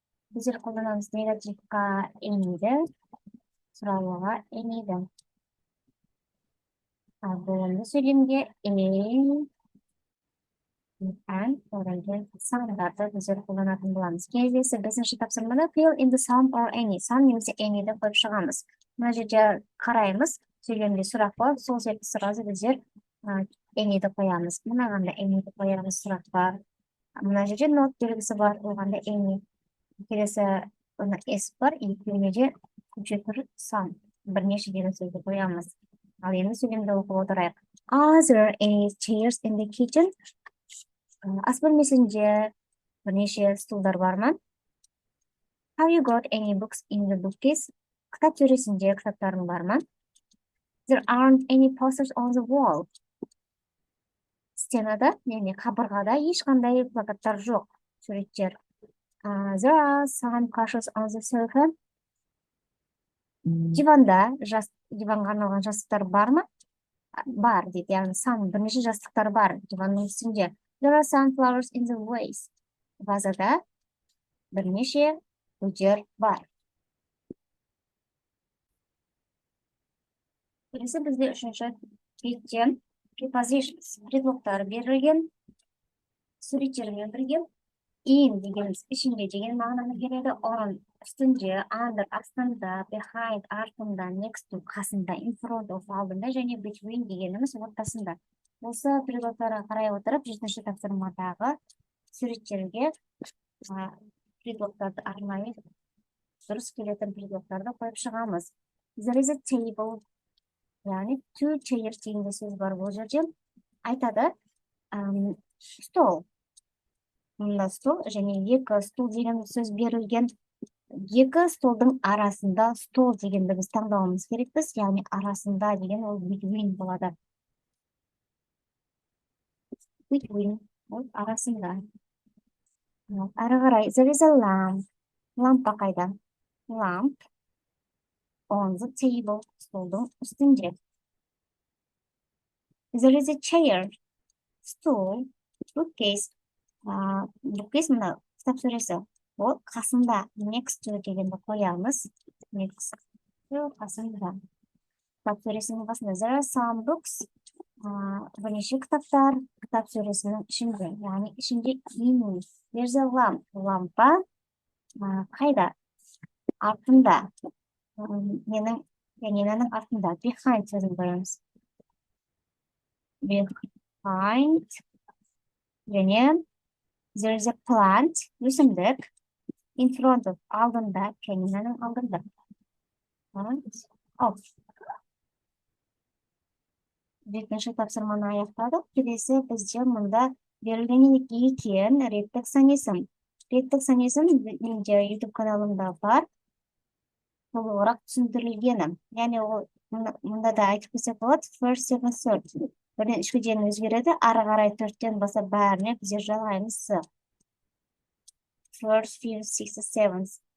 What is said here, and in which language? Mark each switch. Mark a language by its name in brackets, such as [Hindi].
[Kazakh] Біздер қолданамыз негативқа any'ді, сұраулыға any'ді. Ал болымды сөйлемге [English] and [Kazakh] одан кейін some'дарды біздер қолданатын боламыз. Келесі бесінші тапсырмада [English] fill in the some or any. [Kazakh] Some немесе any'ді қойып шығамыз. Мына жерде қараймыз, сөйлемде сұрақ бар, сол себепті сразу біздер any'ді қоямыз. Мынағанда any'ді қоямыз, сұрақ бар. Мына жерде not белгісі бар, оғанда any. Келесі s бар, екеуіне де көпшетір some. Бірнеше деген сөзді қоямыз. Ал енді сөйлемді оқып отырайық. [English] Are there any chairs in the kitchen? [Kazakh] Ас бөлмесінде бірнеше стулдар бар ма? [English] Have you got any books in the bookcase? [Kazakh] Кітап сөресінде кітаптарың бар ма? [English] There aren't any posters on the wall. [Kazakh] Стенада, яғни қабырғада ешқандай плакаттар жоқ, суреттер. [English] There are some cushions on the sofa. [Kazakh] Диванға арналған жастықтар бар ма? Бар дейді, яғни some бірнеше жастықтар бар диванның үстінде. [English] There are some flowers in the vase. [Kazakh] Вазада бірнеше гүлдер бар. Келесі бізде үшінші бетте prepositions, предлогтар берілген, суреттермен бірге in дегеніміз ішінде деген мағынаны береді. On үстінде, under астында, behind артында, next to қасында, in front of алдында және between дегеніміз ортасында. Осы предлогтарға қарай отырып, жетінші тапсырмадағы суреттерге предлогтарды арнайы дұрыс келетін предлогтарды қойып шығамыз. [English] There is a table. [Kazakh] Яғни [English] two chairs [Kazakh] деген сөз бар бұл жерде. Айтады стол. Мұнда стол және екі стул деген сөз берілген. екі столдың арасында стол дегенді біз таңдауымыз керекпіз, яғни арасында деген ол between болады. Between, ол арасында. Ары қарай, [English] there is a lamp. [Kazakh] Лампа қайда? [English] Lamp on the table. [Kazakh] Столдың үстінде. [English] There is a chair. Стол. Bookcase. [Kazakh] Bookcase мына кітап сөресі. Ол қасында. Next to дегенді қоямыз. [English] Next to [Kazakh] қасында. Кітап сөресінің қасында. [English] There are some books. [Kazakh] Бірнеше кітаптар кітап сөресінің ішінде. Яғни ішінде in. [English] There's a lamp. [Kazakh] Лампа қайда? Артында. Менің артында. Behind сөзін көреміз. [English] Behind. [Kazakh] Және [English] there is a plant. [Kazakh] Өсімдік. [English] In front of. [Kazakh] Алдында. Пианиноның алдында. Off. Жетінші тапсырманы аяқтадық. Келесі бізде мұнда берілген екен реттік санесім. Реттік санесім менде YouTube каналымда бар. Толығырақ түсіндірілгені. Яғни ол мұнда да айтып кетсек болады. [English] First, second, third. [Kazakh] Бірден үшке дейін өзгереді. Ары қарай төрттен басқа бәріне біздер жалғаймыз. [English] First, fifth, sixth, seventh.